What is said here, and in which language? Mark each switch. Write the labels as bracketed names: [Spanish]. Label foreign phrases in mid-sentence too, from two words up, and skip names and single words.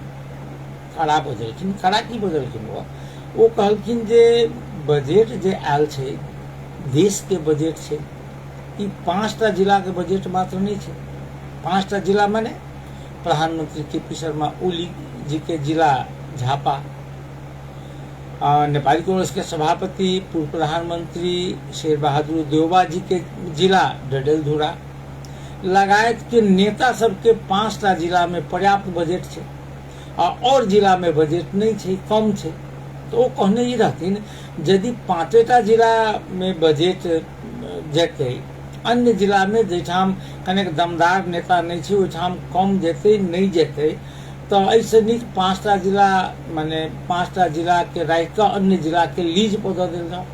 [Maithili] कड़ा की बदलखिन? वो कहलखिन जे बजट जे आयल छै, देश के बजट छै, ई 5टा जिला के बजट मात्र नहीं छै। 5टा जिला माने प्रधानमंत्री के.पी. शर्मा ओली जी के जिला झापा, नेपाली कांग्रेस के सभापति पूर्व प्रधानमंत्री शेर बहादुर देउबा जी के जिला डडेलधुरा, लगायत के नेता सबके 5टा जिला में पर्याप्त बजट छै और जिला में बजट नहीं छै, कम छै। तो वो कहने ही रहथिन यदि 5टा जिला में बजट जेतै अन्य जिला में जैठाम कनेक दमदार नेता नहीं छे ओठाम कम जेते नहीं जेते तो ऐसे नीक 5टा जिला माने 5टा जिला के राख के अन्य जिला के लीज पर दे देल जाओ।